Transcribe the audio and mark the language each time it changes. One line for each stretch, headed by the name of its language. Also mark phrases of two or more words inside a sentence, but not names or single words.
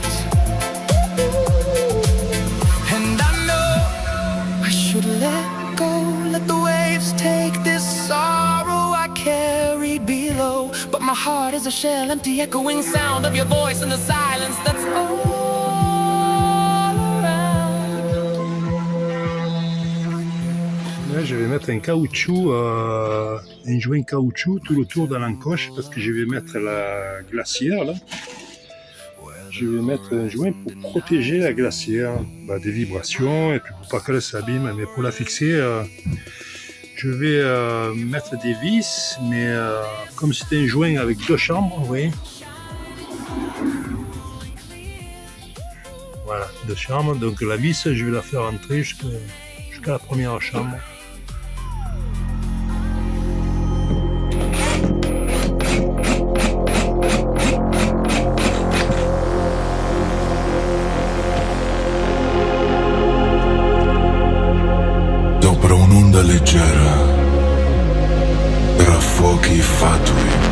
English: And I know I should let go, let the waves take this sorrow I carried below. But my heart is a shell, empty echoing sound of your voice in the silence that's all around.
French: Là, je vais mettre un caoutchouc, un joint caoutchouc tout le tour de l'encoche parce que je vais mettre la glacière là. Je vais mettre un joint pour protéger la glacière des vibrations et puis pour pas qu'elle s'abîme. Mais pour la fixer, je vais mettre des vis, mais comme c'était un joint avec deux chambres, vous voyez. Voilà, deux chambres. Donc la vis, je vais la faire entrer jusqu'à la première chambre.
Italian: Sopra un'onda leggera, tra fuochi fatui